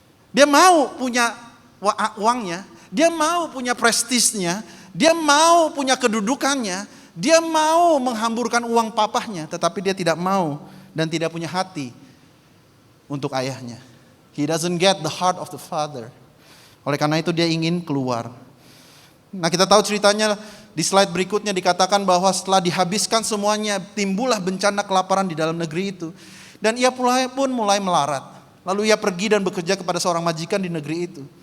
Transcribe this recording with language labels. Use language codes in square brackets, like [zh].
[id] Dia mau punya uangnya, dia mau punya prestisnya, Dia mau punya kedudukannya, dia mau menghamburkan uang papahnya, tetapi dia tidak mau dan tidak punya hati untuk ayahnya. [en] He doesn't get the heart of the father. [id] Oleh karena itu dia ingin keluar. Nah, kita tahu ceritanya di slide berikutnya dikatakan bahwa setelah dihabiskan semuanya, timbullah bencana kelaparan di dalam negeri itu. Dan ia pun mulai melarat. Lalu ia pergi dan bekerja kepada seorang majikan di negeri itu.